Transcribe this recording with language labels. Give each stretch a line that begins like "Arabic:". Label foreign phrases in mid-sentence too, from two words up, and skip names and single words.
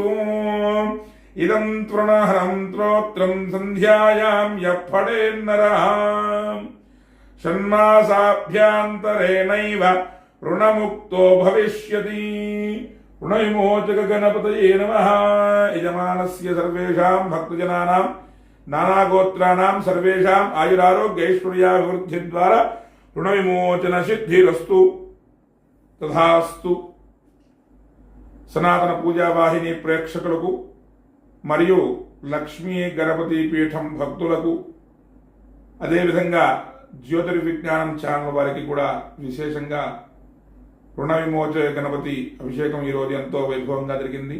Sanskrit: इदं तृणहरं स्तोत्रं सन्ध्यायां यः पठेन्नरः षण्मासाभ्यान्तरेणैव ऋणमुक्तो भविष्यति. ऋणविमोचक गणपतये नमः. यजमानस्य सर्वेषां भक्तजनानां नानागोत्राणां सर्वेषां आयुरारोग्यैश्वर्याभिवृद्धिद्वारा రుణ విమోచన సిద్ధిరస్తు తథాస్తు.
Telugu: సనాతన పూజావాహిని ప్రేక్షకులకు మరియు లక్ష్మీ గణపతి పీఠం భక్తులకు అదేవిధంగా జ్యోతిర్విజ్ఞానం ఛానల్ వారికి కూడా విశేషంగా రుణ విమోచన గణపతి అభిషేకం ఈరోజు ఎంతో వైభవంగా జరిగింది.